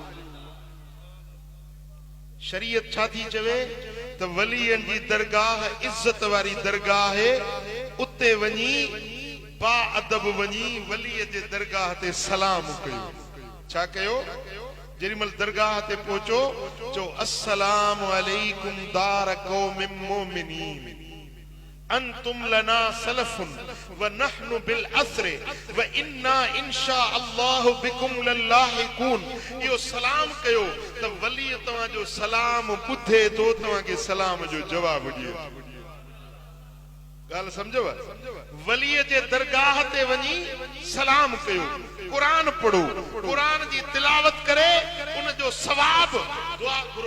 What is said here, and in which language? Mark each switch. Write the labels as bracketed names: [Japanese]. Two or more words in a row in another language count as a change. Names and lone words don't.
[Sindhi] शरीयत छा थी चवे त वलीअनि जी दरगाह इज़त वारी दरगाह आहे। उते वञी बा अदब वञी वलीअ जे दरगाह ते सलाम कयो। छा कयो? जेॾीमहिल दरगाह ते पहुचो चओ [Arabic] السلام عليكم دار قوم مؤمنين أنتم لنا سلف ونحن بالأثر وإنا إن شاء الله بكم لاحقون. [Sindhi] इहो सलाम कयो त वली तव्हांजो सलाम ॿुधे थो, तव्हांखे सलाम जो जवाब ॾिए। ॻाल्हि सम्झव? वलीअ जे दरगाह ते वञी सलाम कयो, क़ुरान पढ़ो, क़ुरान जी तिलावत करे उन जो सवाब दुआ घुरो।